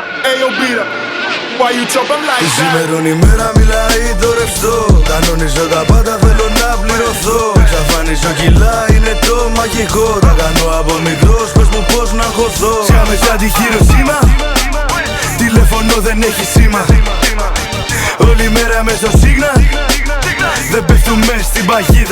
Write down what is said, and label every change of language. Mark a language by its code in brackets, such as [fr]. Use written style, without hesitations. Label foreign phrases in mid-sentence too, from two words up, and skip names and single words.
[pcm] Ayo, beat up. Why you chop him like that? [el] Σήμερον ημέρα μιλάει το ρευστό. Κανονίζω τα πάντα, θέλω να πληρωθώ. Εξαφανίζω κιλά, είναι το μαγικό. Τα κάνω από μικρός, πες μου πως να χωθώ. Σκάμε σαν τη Χιροσίμα, τηλέφωνο δεν έχει σήμα. Όλη μέρα μες στο Σίγνα, δεν πέφτουμε στην παγίδα.